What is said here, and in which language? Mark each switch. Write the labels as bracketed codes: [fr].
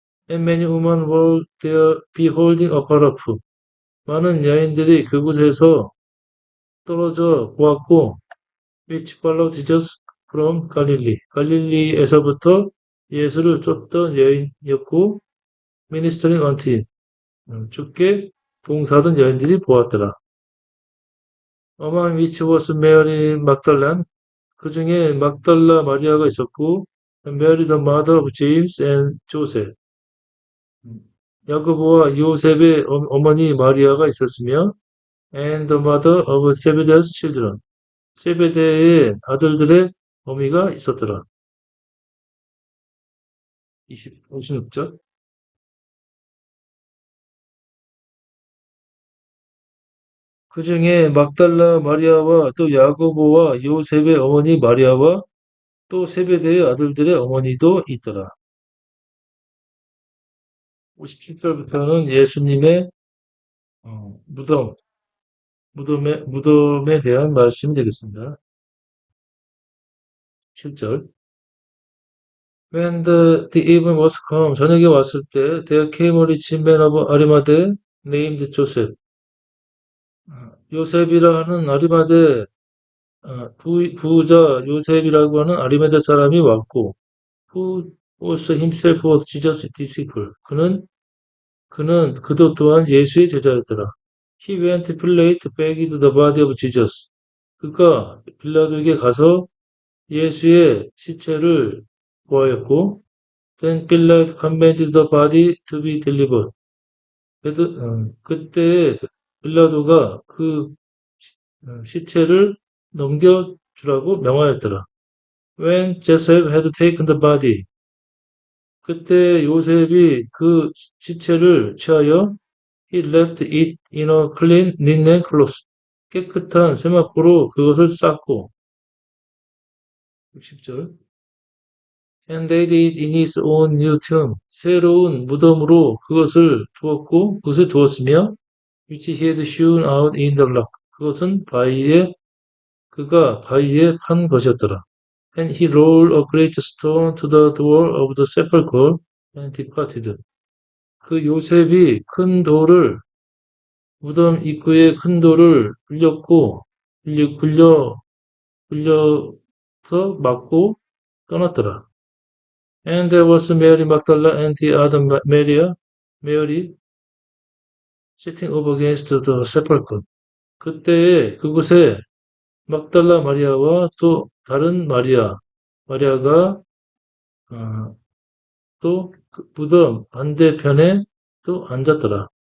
[en] And many women were there beholding afar off. [ko] 많은 여인들이 그곳에서 떨어져 보았고, [en] which followed Jesus from Galilee. [ko] 갈릴리에서부터 예수를 쫓던 여인이었고, [en] ministering unto him. [ko] 주께 봉사하던 여인들이 보았더라. [en] Among which was Mary Magdalene. [ko] 그 중에 막달라 마리아가 있었고, [en] Mary the mother of James and Joseph. [ko] 야고보와 요셉의 어머니 마리아가 있었으며, [en] and the mother of Zebedee's children. [ko] 세베대의 아들들의 어미가 있었더라. 56절. 그 중에 막달라 마리아와 또 야고보와 요셉의 어머니 마리아와 또 세베대의 아들들의 어머니도 있더라. 57절부터는 예수님의 무덤에 대한 말씀이 되겠습니다. 7절. [en] When the evening was come, [ko] 저녁에 왔을 때, [en] there came a rich man of Arimathea named Joseph. [ko] 요셉이라 하는 아리마대 부자 요셉이라고 하는 아리마대 사람이 왔고, [en] who also himself was Jesus' disciple. [ko] 그도 또한 예수의 제자였더라. [en] He went to Pilate to beg the body of Jesus. [ko] 그가 빌라도에게 가서 예수의 시체를 구하였고, [en] then Pilate commanded the body to be delivered. [ko] 그때 빌라도가 그 시체를 넘겨주라고 명하였더라. [en] When Joseph had taken the body, [ko] 그때 요셉이 그 시체를 취하여 [en] he left it in a clean linen cloth. [ko] 깨끗한 세마포로 그것을 쌌고 [en] 60절 and laid it in his own new tomb. [ko] 새로운 무덤으로 그것을 두었으며 [en] which he had hewn out in the rock. [ko] 그것은 그가 바위에 판 것이었더라. [en] And he rolled a great stone to the door of the sepulchre and departed. [ko] 그 요셉이 무덤 입구에 큰 돌을 굴려서 막고 떠났더라. [en] And there was Mary Magdalene and the other Mary sitting over against the sepulchre. [ko] 그때에 그곳에 막달라 마리아와 또 다른 마리아가 또 무덤 반대편에 또 앉았더라.